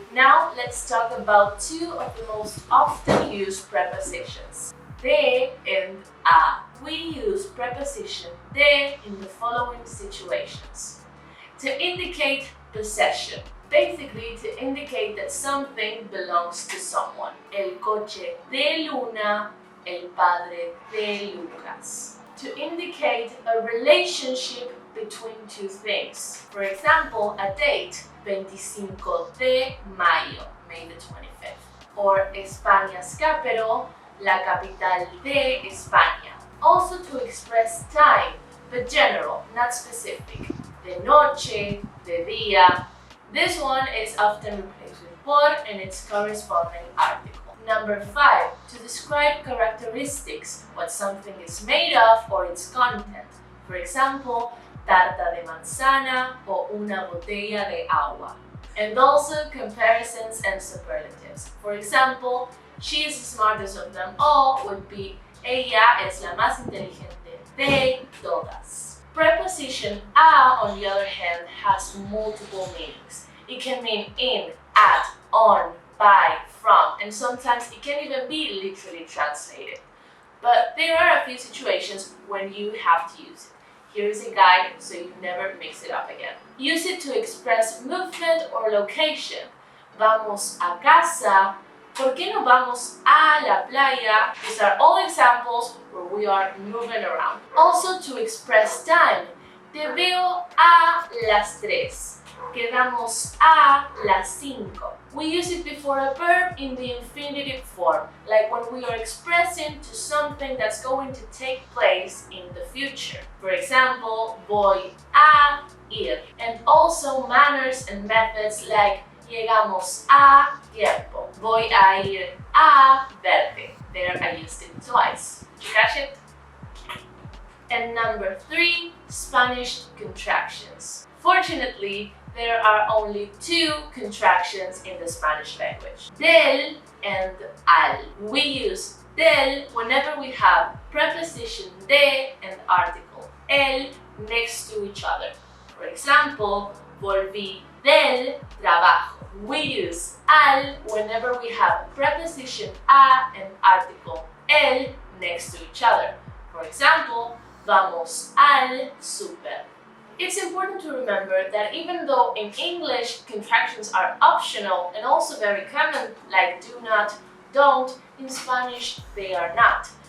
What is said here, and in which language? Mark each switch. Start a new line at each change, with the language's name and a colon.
English: Now let's talk about two of the most often used prepositions. De and a. We use preposition de in the following situations. To indicate possession. Basically to indicate that something belongs to someone.
Spanish: El coche de Luna, el padre de Lucas.
English: To indicate a relationship between two things. For example, a date,
Spanish: 25 de mayo,
English: May the 25th. Or España's capital,
Spanish: la capital de España.
English: Also to express time, but general, not specific.
Spanish: De noche, de día.
English: This one is often replaced with por and its corresponding article. Number 5, to describe characteristics, what something is made of or its content. For example,
Spanish: tarta de manzana o una botella de agua.
English: And also comparisons and superlatives. For example, she is the smartest of them all would be
Spanish: ella es la más inteligente de todas.
English: Preposition a, on the other hand, has multiple meanings. It can mean in, at, on, by, from, and sometimes it can even be literally translated. But there are a few situations when you have to use it. Here is a guide so you never mix it up again. Use it to express movement or location.
Spanish: Vamos a casa. ¿Por qué no vamos a la playa?
English: These are all examples where we are moving around. Also to express time.
Spanish: Te veo a las 3. Quedamos a las 5.
English: We use it before a verb in the infinitive form, like when we are expressing to something that's going to take place in the future. For example,
Spanish: voy a ir.
English: And also manners and methods like
Spanish: llegamos a tiempo. Voy a ir a verte.
English: mixed it twice. Did you catch it? And number 3, Spanish contractions. Fortunately, there are only 2 contractions in the Spanish language, del and al. We use del whenever we have preposition de and article el next to each other. For example,
Spanish: volví del trabajo.
English: We use al whenever we have preposition a and article el next to each other. For example,
Spanish: vamos al súper.
English: It's important to remember that even though in English contractions are optional and also very common, like do not, don't, in Spanish they are not.